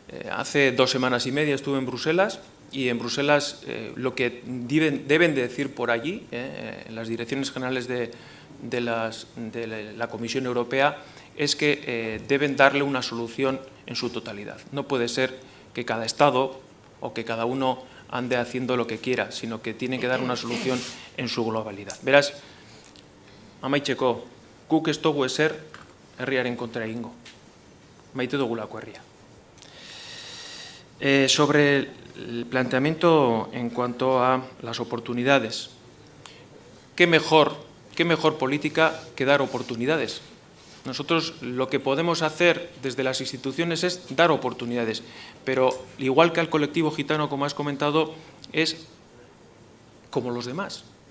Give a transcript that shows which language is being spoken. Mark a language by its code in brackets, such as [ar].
[es] Hace 2 semanas y media estuve en Bruselas y en Bruselas lo que deben de decir por allí, en las direcciones generales de la Comisión Europea, es que deben darle una solución en su totalidad. No puede ser que cada Estado o que cada uno ande haciendo lo que quiera, sino que tienen que dar una solución en su globalidad. [eu] Beraz, amaitzeko, guk ez dugu ezer herriaren kontra egingo. Maite dugulako herria. [es] Sobre el planteamiento en cuanto a las oportunidades, ¿qué mejor política que dar oportunidades? Nosotros lo que podemos hacer desde las instituciones es dar oportunidades, pero igual que al colectivo gitano, como has comentado, es como los demás.